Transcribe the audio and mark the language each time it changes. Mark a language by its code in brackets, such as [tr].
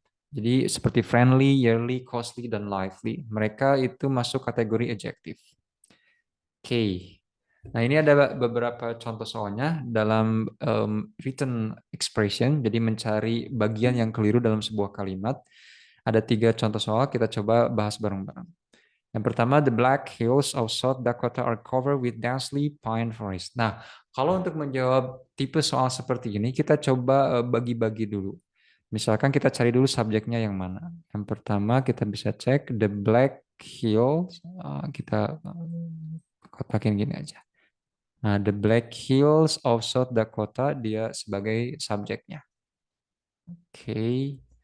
[id] Jadi seperti friendly, yearly, costly, dan lively. Mereka itu masuk kategori adjective. Oke. Nah, ini ada beberapa contoh soalnya dalam written expression, jadi mencari bagian yang keliru dalam sebuah kalimat. Ada 3 contoh soal, kita coba bahas bareng-bareng. [en] Yang pertama, the Black Hills of South Dakota are covered with densely pine forest. [id] Nah, kalau untuk menjawab tipe soal seperti ini, kita coba bagi-bagi dulu. Misalkan kita cari dulu subjeknya yang mana. Yang pertama kita bisa cek the Black Hills, kita kotakin gini aja. Nah, the Black Hills of South Dakota dia sebagai subjeknya. Oke.